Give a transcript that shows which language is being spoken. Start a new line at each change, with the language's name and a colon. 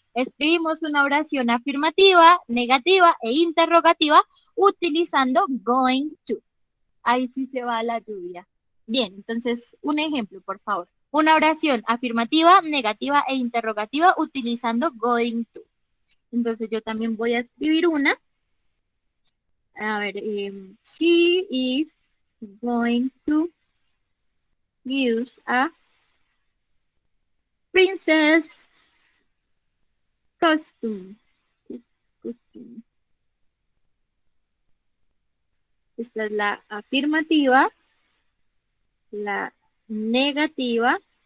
Spanish: Escribimos una oración afirmativa, negativa e interrogativa utilizando going to. Ahí sí se va la lluvia. Bien, entonces un ejemplo, por favor. Una oración afirmativa, negativa e interrogativa utilizando going to. Entonces yo también voy a escribir una.
English: A ver, she is going to use a princess costume.
Spanish: Esta es la afirmativa, la negativa.